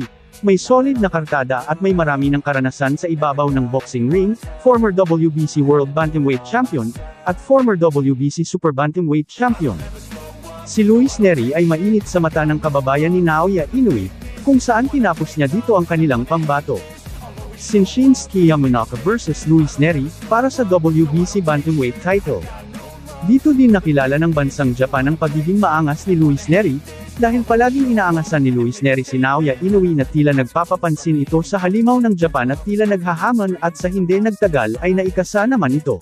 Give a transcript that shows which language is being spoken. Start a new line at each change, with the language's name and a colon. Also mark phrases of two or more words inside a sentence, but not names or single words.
Filipino: May solid na kartada at may marami ng karanasan sa ibabaw ng boxing ring,
English: former WBC World Bantamweight Champion,
Filipino: at
English: former WBC Super Bantamweight Champion.
Filipino: Si Luis Nery ay mainit sa mata ng kababayan ni Naoya Inoue, kung saan tinapos niya dito ang kanilang pambato. Shinsuke Yamanaka vs Luis Nery, para sa WBC Bantamweight title. Dito din nakilala ng bansang Japan ang pagiging maangas ni Luis Nery, dahil palaging inaangasan ni Luis Nery si Naoya Inoue na tila nagpapapansin ito sa halimaw ng Japan at tila naghahamon at sa hindi nagtagal ay naikasa naman ito.